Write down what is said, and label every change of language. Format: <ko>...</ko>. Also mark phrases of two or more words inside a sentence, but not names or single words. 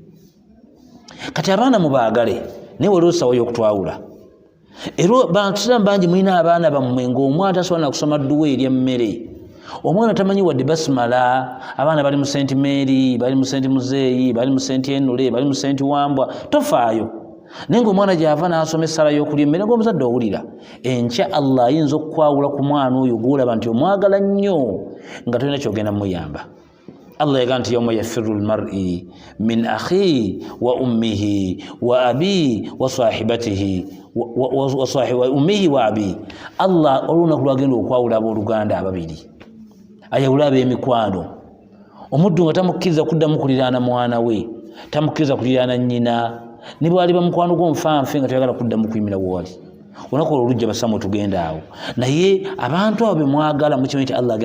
<lg>kati abaana mubaagale naye waliwo essaawa y'okutwawula era bantusiramu bangi mulina abaana bammwe ng'omwana tasobola nakusoma dduwa erya mmere omwana tamanyi wadde basimala abaana bali mu St Mary bali mu St Muzeeyi bali mu St Enule bali mu St Wambwa tofaayo naye ng'omwana gy'ava n'asoma essala y'okulya emmere ng'omuzadde owulira enkya Allah ayinza okukwawula ku mwana oyo gw'olaba nti omwagala nnyo nga tolina kyogenda muyamba Allah yagamba nti</lg> <ar>يوم يفر المرء من أخيه وأمه وأبيه وصاحبته وأمه وأبيه</ar> <lg>Allah olunaku lwagenda okwawula abooluganda ababiri ayawula ab'emikwano omuddu nga tamukkiriza kuddamu kuliraana mwana we tamukkiriza kuliraana nnyina ne bwali bamukwano gw'omufanfe nga toyagala kuddamu kuyimira wali olunaku olwo lujja basamu tugenda awo naye abantu abo bemwagala mukimanyi nti Allah</lg>